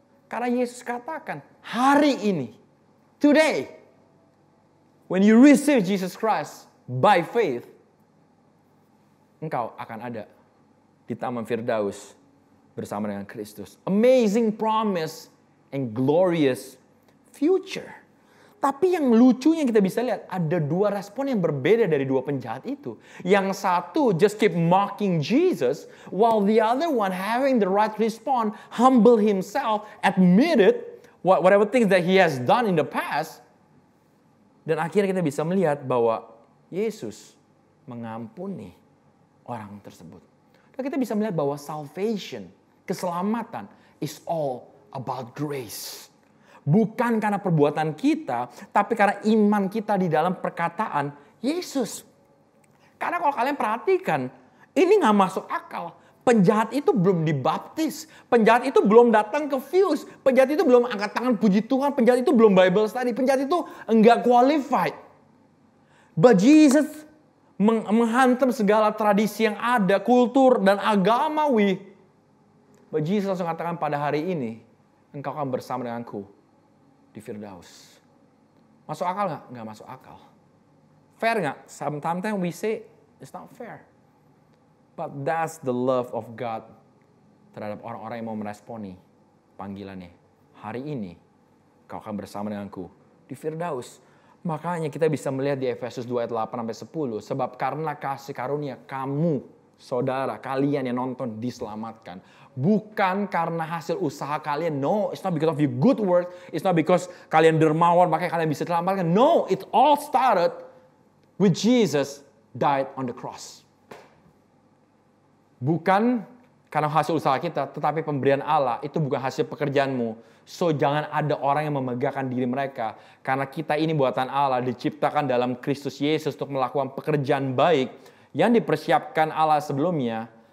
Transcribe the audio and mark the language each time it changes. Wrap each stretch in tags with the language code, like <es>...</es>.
<id>Karena Yesus katakan, hari ini, today,</id> <en>when you receive Jesus Christ by faith,</en> <id>engkau akan ada di Taman Firdaus bersama dengan Kristus.</id> <en>Amazing promise and glorious future.</en> <id>Tapi yang lucunya kita bisa lihat, ada dua respon yang berbeda dari dua penjahat itu. Yang satu</id> <en>just keep mocking Jesus, while the other one having the right response, humble himself, admitted whatever things that he has done in the past.</en> <id>Dan akhirnya kita bisa melihat bahwa Yesus mengampuni orang tersebut. Dan kita bisa melihat bahwa salvation, keselamatan,</id> <en>is all about grace.</en> <id>Bukan karena perbuatan kita, tapi karena iman kita di dalam perkataan Yesus. Karena kalau kalian perhatikan, ini gak masuk akal. Penjahat itu belum dibaptis. Penjahat itu belum datang ke Fuse. Penjahat itu belum angkat tangan puji Tuhan. Penjahat itu belum Bible study. Penjahat itu enggak qualified. But Jesus menghantam segala tradisi yang ada, kultur dan agamawi. But Jesus langsung katakan pada hari ini, engkau akan bersama denganku di Firdaus. Masuk akal nggak? Nggak masuk akal. Fair nggak?</id> <en>Sometimes we say it's not fair. But that's the love of God</en> <id>terhadap orang-orang yang mau meresponi panggilannya. Hari ini kau akan bersama denganku di Firdaus. Makanya kita bisa melihat di Efesus 2 ayat 8-10. Sebab karena kasih karunia kamu, saudara, kalian yang nonton diselamatkan. Bukan karena hasil usaha kalian.</id> <en>No, it's not because of your good work. It's not because</en> <id>kalian dermawan makanya kalian bisa diselamatkan.</id> <en>No, it all started with Jesus died on the cross.</en> <id>Bukan karena hasil usaha kita, tetapi pemberian Allah itu bukan hasil pekerjaanmu. So jangan ada orang yang memegahkan diri mereka. Karena kita ini buatan Allah, diciptakan dalam Kristus Yesus untuk melakukan pekerjaan baik yang dipersiapkan Allah sebelumnya.</id>